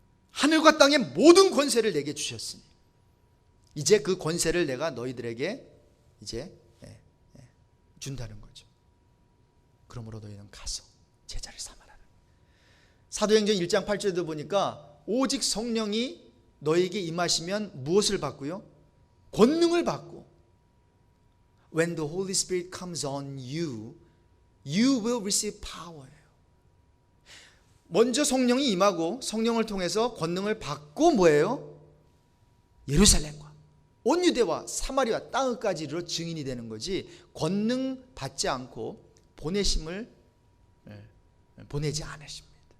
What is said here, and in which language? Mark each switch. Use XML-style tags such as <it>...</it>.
<ko>하늘과 땅의 모든 권세를 내게 주셨으니 이제 그 권세를 내가 너희들에게 이제 준다는 거죠. 그러므로 너희는 가서 제자를 삼아라. 사도행전 1장 8절에도 보니까 오직 성령이 너에게 임하시면 무엇을 받고요? 권능을 받고,</ko> <en>When the Holy Spirit comes on you, you will receive power.</en> <ko>먼저 성령이 임하고 성령을 통해서 권능을 받고 뭐예요? 예루살렘과 온 유대와 사마리아 땅끝까지 이르러 증인이 되는 거지, 권능 받지 않고 보내심을 보내지 않으십니다.</ko>